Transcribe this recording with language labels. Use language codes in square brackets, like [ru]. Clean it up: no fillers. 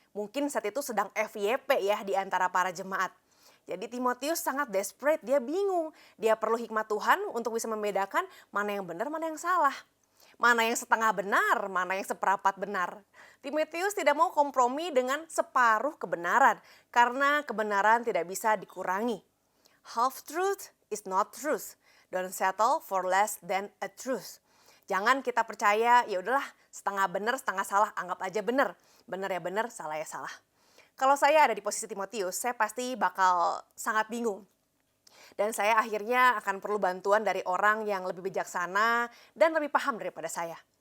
[id] Mungkin saat itu sedang FYP ya di antara para jemaat. Jadi Timotius sangat desperate, dia bingung. Dia perlu hikmat Tuhan untuk bisa membedakan mana yang benar, mana yang salah. Mana yang setengah benar, mana yang seperempat benar. Timotius tidak mau kompromi dengan separuh kebenaran karena kebenaran tidak bisa dikurangi. [en] Half truth is not truth. Don't settle for less than a truth. [id] Jangan kita percaya, ya udahlah setengah benar, setengah salah, anggap aja benar. Benar ya benar, salah ya salah. Kalau saya ada di posisi Timotius, saya pasti bakal sangat bingung. Dan saya akhirnya akan perlu bantuan dari orang yang lebih bijaksana dan lebih paham daripada saya.